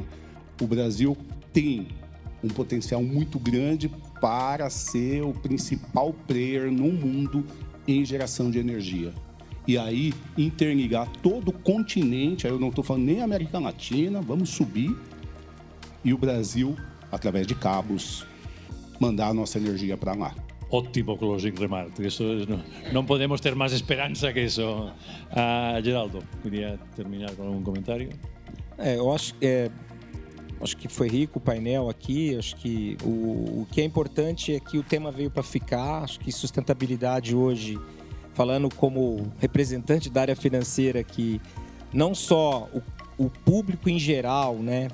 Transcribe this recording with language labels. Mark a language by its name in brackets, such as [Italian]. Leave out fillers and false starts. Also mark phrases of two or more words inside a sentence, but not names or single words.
[Portuguese] O Brasil tem um potencial muito grande para ser o principal player no mundo em geração de energia. E aí, interligar todo o continente, aí eu não estou falando nem América Latina, vamos subir, e o Brasil, através de cabos, mandar a nossa energia para lá. Ótimo [English] closing remark. [Spanish] Eso no podemos ter más esperanza que eso. [Portuguese] Geraldo, queria terminar com algum comentário? Eu acho que foi rico o painel aqui. Acho que o que é importante é que o tema veio para ficar. Acho que sustentabilidade hoje, falando como representante da área financeira, que não só o público em geral, né,